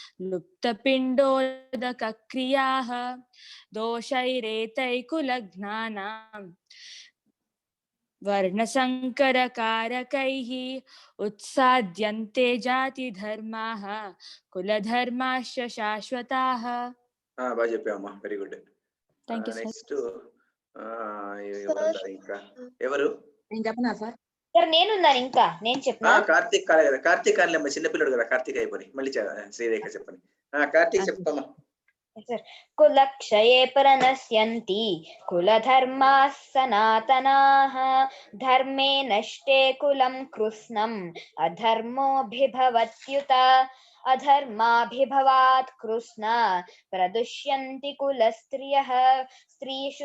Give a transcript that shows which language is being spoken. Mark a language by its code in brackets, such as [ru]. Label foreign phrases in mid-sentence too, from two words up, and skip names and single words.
[sa] लुप्तपिण्डोदकक्रियाः दोषैरेतैकुलघ्नानां वर्णसङ्करकारकैः उत्साद्यन्ते जातिधर्माः कुलधर्माश्च शाश्वताः. [te] బాగా చెప్పామా, [en] very good. Thank you, sir. [te] నెక్స్ట్ ఇంకా ఎవరు? నేను చెప్పనా సార్? సార్ నేనున్నాను, ఇంకా నేను చెప్పనా? కార్తీక్ కాలే కదా, కార్తీక్ కాలేమ్మా, చిన్నపిల్లడు కదా, కార్తీక్ అయిపోయి మళ్ళీ శ్రీరేఖ చెప్పండి. కార్తీక్ చెప్తామా. [sa] कुलक्षये प्रणश्यन्ति कुलधर्माः सनातनाः धर्मे नष्टे कुलं कृत्स्नम् अधर्मोऽभिभवत्युत अधर्माभिभवात् कृष्ण प्रदुष्यन्ति कुलस्त्रियः स्त्रीषु